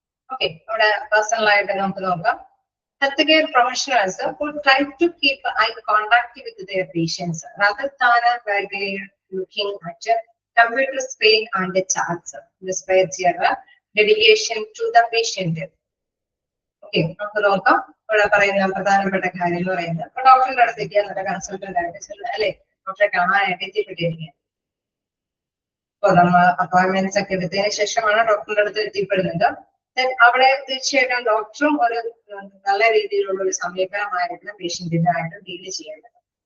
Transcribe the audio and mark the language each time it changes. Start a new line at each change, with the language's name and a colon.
Malayalam: Okay, അവിടെ personal ആയിട്ട് നമുക്ക് നോക്കാം.
English: Healthcare professionals who try to keep eye contact with their patients rather than looking at computer screen and the charts. Despite their dedication to the patient.
Malayalam: Okay, നമുക്ക് നോക്കാം. ഇവിടെ പറയുന്ന പ്രധാനപ്പെട്ട കാര്യം എന്ന് പറയുന്നത്, ഇപ്പൊ ഡോക്ടറിന്റെ അടുത്തേക്ക് എന്നിട്ട് കൺസൾട്ടന്റ് ആയിട്ട് ചെല്ലുക അല്ലെ, ഡോക്ടറെ കാണാനായിട്ട് എത്തിപ്പെട്ടിരിക്കുക. അപ്പൊ നമ്മൾ അപ്പോയിന്റ്മെന്റ്സ് ഒക്കെ എടുത്തതിന് ശേഷമാണ് ഡോക്ടറിന്റെ അടുത്ത് എത്തിപ്പെടുന്നത്. അവിടെ തീർച്ചയായിട്ടും ഡോക്ടറും ഒരു നല്ല രീതിയിലുള്ള ഒരു സമീപനമായിരുന്നു പേഷ്യന്റിന്റെ ആയിട്ട് ഡീൽ ചെയ്യേണ്ടത്.